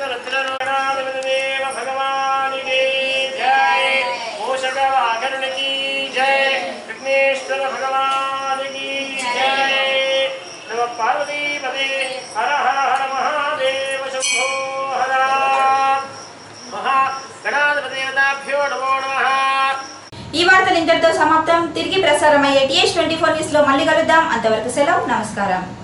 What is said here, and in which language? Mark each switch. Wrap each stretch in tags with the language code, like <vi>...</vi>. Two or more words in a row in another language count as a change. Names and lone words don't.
<hi>रुद्रनारायणदेव भगवान की जय, मूषकवाहन की जय, विघ्नेश्वर भगवान की जय,</hi> <sa>नमः पार्वती पते हर हर हर महादेव शंभो हर महागणाधिपतिभ्यो नमो नमः।</sa> <te>ఈ వార్తలు ఇంతటితో సమాప్తం. తిరిగి ప్రసారమయ్యే TH24 న్యూస్ లో మళ్ళీ కలుద్దాం. అంతవరకు సెలవు, నమస్కారం.</te>